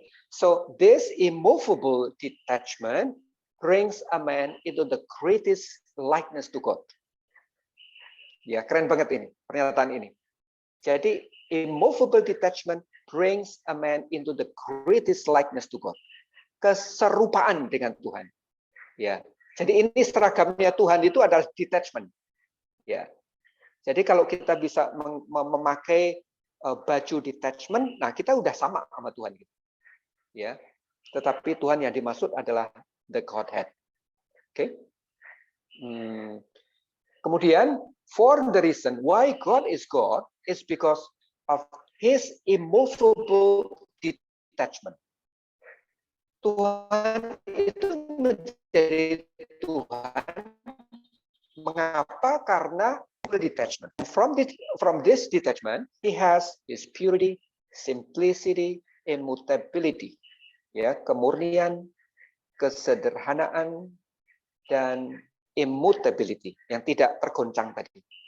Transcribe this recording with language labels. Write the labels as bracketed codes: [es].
[en] So this immovable detachment brings a man into the greatest likeness to God. [id] Ya, keren banget ini pernyataan ini. Jadi [en] immovable detachment brings a man into the greatest likeness to God. [id] keserupaan dengan Tuhan. Ya. Jadi ini seragamnya Tuhan itu adalah detachment. Ya. Jadi kalau kita bisa memakai baju detachment, nah kita udah sama sama Tuhan gitu. Ya. Tetapi Tuhan yang dimaksud adalah [en] the Godhead. [id] Oke. Kemudian [en] for the reason why God is God is because of his immovable detachment. [id] Tuhan itu menjadi Tuhan. Mengapa? Karena detachment. [en] From this detachment, he has his purity, simplicity, immutability. [id] Ya, kemurnian, kesederhanaan, dan immutability yang tidak tergoncang tadi.